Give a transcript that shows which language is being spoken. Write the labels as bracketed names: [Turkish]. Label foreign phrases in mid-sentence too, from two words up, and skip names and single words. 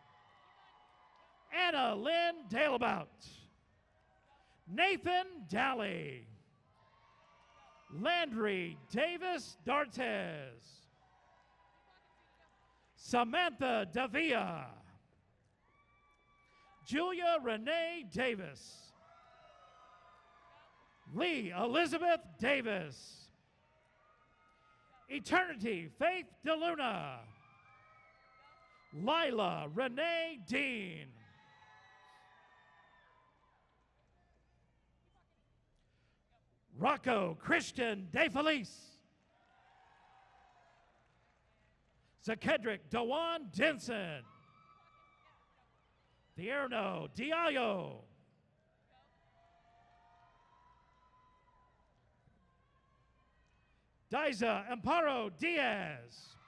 [English] Anna Lynn Daleabout. Nathan Daly. Landry Davis Dartez. Samantha Davia. Julia Renee Davis. Lee Elizabeth Davis. Eternity Faith DeLuna. Lila Renee Dean. Rocco Christian DeFelice. Zakedric Dewan Denson. Thierno Diallo. Diza Amparo Diaz.